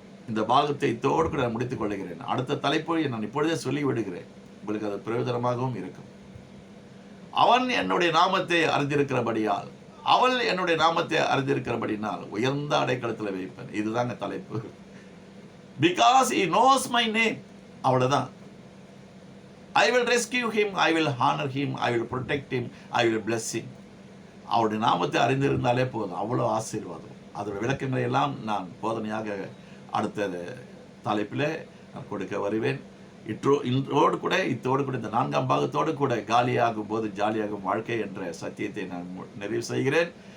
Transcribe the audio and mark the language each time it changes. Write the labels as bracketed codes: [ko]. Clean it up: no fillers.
[ta] இந்த பாகத்தை தோடு கூட முடித்துக் கொள்கிறேன். அடுத்த தலைப்பை நான் இப்பொழுதே சொல்லி விடுகிறேன், உங்களுக்கு அது பிரயோஜனமாகவும் இருக்கும். அவன் என்னுடைய நாமத்தை அறிந்திருக்கிறபடியால், அவள் என்னுடைய நாமத்தை அறிந்திருக்கிறபடினால் உயர்ந்த அடைக்கலத்தில் வைப்பேன். இதுதாங்க தலைப்பு. [en] Because he knows my name. [ta] அவ்வளவுதான். [en] I will rescue him, I will honor him, I will protect him, I will bless him. [ta] அவருடைய நாமத்தை அறிந்திருந்தாலே போதும், அவ்வளோ ஆசீர்வாதம். அதோட விளக்கங்களை எல்லாம் நான் போதனையாக அடுத்த தலைப்பில் நான் கொடுக்க வருவேன். இத்தோடு கூட இந்த 4ஆம் பாகத்தோடு கூட காலியாகும் போது ஜாலியாகும் வாழ்க்கை என்ற சத்தியத்தை நான் நிறைவு செய்கிறேன்.